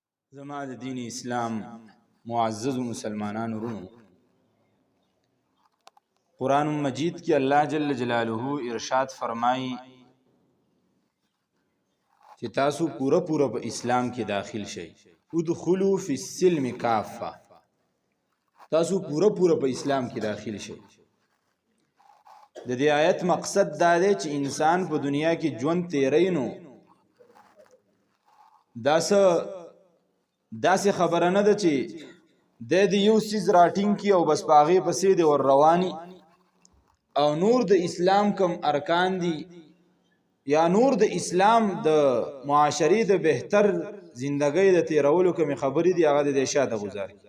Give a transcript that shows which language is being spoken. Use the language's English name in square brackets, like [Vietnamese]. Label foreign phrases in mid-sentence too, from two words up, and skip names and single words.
[Pashto] زما د دین اسلام معزز مسلمانانو ورونو، [Urdu] قرآن مجید کی اللہ جل جلالہ ارشاد فرمائی کہ [Pashto] تاسو پورا پورا په اسلام کې داخل شئ. [Arabic] ادخلوا فی السلم کافه، [Pashto] تاسو پورا پورا په اسلام کې داخل شئ. د دې آیت مقصد دا دی چې انسان په دنیا کې ژوند تیری نو داسې خبره نه ده چې د یو سیز راټینګ کی او بس پاغه پسې دی ور رواني او نور د اسلام کم ارکان دي یا نور د اسلام د معاشري د بهتر زندګۍ د تیرولو کوم خبرې دي هغه د شاته گزاري.